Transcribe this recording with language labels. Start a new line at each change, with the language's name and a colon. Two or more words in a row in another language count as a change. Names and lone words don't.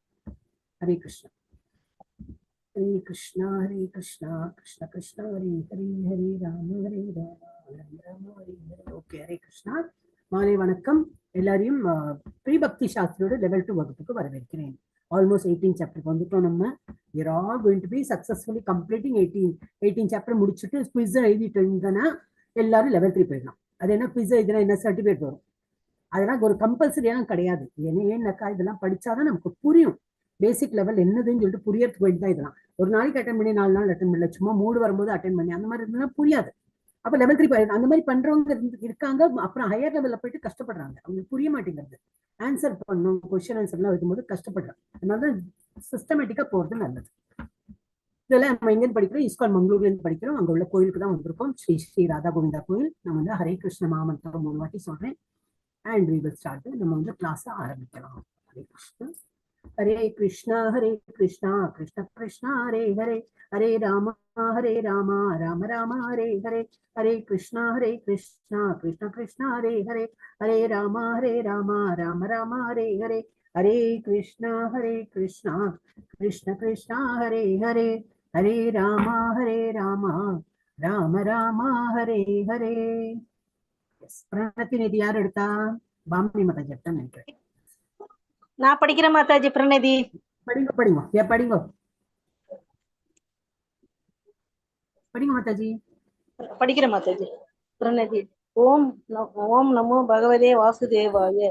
Tamil: ஹரே கிருஷ்ணா ஹரே கிருஷ்ணா ஹரே கிருஷ்ணா கிருஷ்ண கிருஷ்ணா ஹரே ஹரே ஹரே ராம ஹரே ராம ராம ராம ஹரே ஹரே. ஓகே, ஹரே கிருஷ்ணா. மாலை வணக்கம். எல்லாரையும் ஸ்ரீபக்தி சாஸ்திரியோட லெவல் 2 வகுப்புக்கு வரவேற்கிறேன். ஆல்மோஸ்ட் 18 சாப்டருக்கு வந்துட்டோம் நம்ம.
English: we are all going to be successfully completing 18 சாப்டர்
Tamil: முடிச்சுட்டு குவிஸ் எழுதிட்டு இருந்தோம்னா எல்லாரும் லெவல் 3 போயிடலாம். அது என்ன குவிஸ் எழுதினா என்ன சர்டிஃபிகேட் வரும், அதெல்லாம் ஒரு கம்பல்சரியாக கிடையாது. ஏன்னாக்கா இதெல்லாம் படிச்சாதான் நமக்கு புரியும்.
English: basic level
Tamil: என்னதுன்னு சொல்லிட்டு புரியறதுக்கு வேண்டி தான் இதெல்லாம். ஒரு நாளைக்கு அட்டன் பண்ணி 4 நாள் அட்டன் பண்ணல, சும்மா மூடு வரும்போது அட்டன் பண்ணி அந்த மாதிரி இருந்தா புரியாது. அப்ப லெவல் 3 அந்த மாதிரி பண்றவங்க இருக்காங்க. அப்புறம்
English: higher level
Tamil: போயிட்டு கஷ்டப்படுறாங்க, அவங்களுக்கு புரிய மாட்டேங்கிறது. ஆன்சர் பண்ணும்
English: question answer
Tamil: எல்லாம் வைக்கும்போது கஷ்டப்படுறாங்க. அதனால சிஸ்டமேட்டிக்கா போறது நல்லது. இதெல்லாம் நம்ம எங்க படிக்கிறோம், இஸ்கான் மங்களூர்ல இருந்து படிக்கிறோம். அங்க உள்ள கோயிலுக்கு தான் வந்திருக்கோம், ஸ்ரீ ஸ்ரீ ராதா கோவிந்தா கோயில். நம்ம வந்து ஹரே கிருஷ்ண மாமந்திரம் 3 வாட்டி சொல்றேன்.
English: அண்ட் we will start.
Tamil: நம்ம வந்து கிளாஸ் ஆரம்பிக்கலாம். ஹரே கிருஷ்ணா ஹரே கிருஷ்ணா ஹரே கிருஷ்ணா கிருஷ்ண கிருஷ்ணா ஹரே ஹரே ஹரே ராம ராம ராம ஹரே ஹரே ஹரே கிருஷ்ணா கிருஷ்ண கிருஷ்ணா ஹரே ஹரே ஹரே ராம ராம ராம ஹரே ஹரே ஹரே கிருஷ்ணா கிருஷ்ண கிருஷ்ணா ஹரே ஹரே ஹரே ராம ராம ராம ஹரே ஹரே. பிரணத்தி நிதி யார் எடுத்தா? பாம்பி மாதாஜி எடுத்தான்னு நினைக்கிறேன். நான் படிக்கிறேன் மாதாஜி. பிரணதி படிங்க மாதாஜி. படிக்கிறேன் மாதாஜி. பிரணதி.
Sanskrit: ओम् नमो भगवते वासुदेवाय.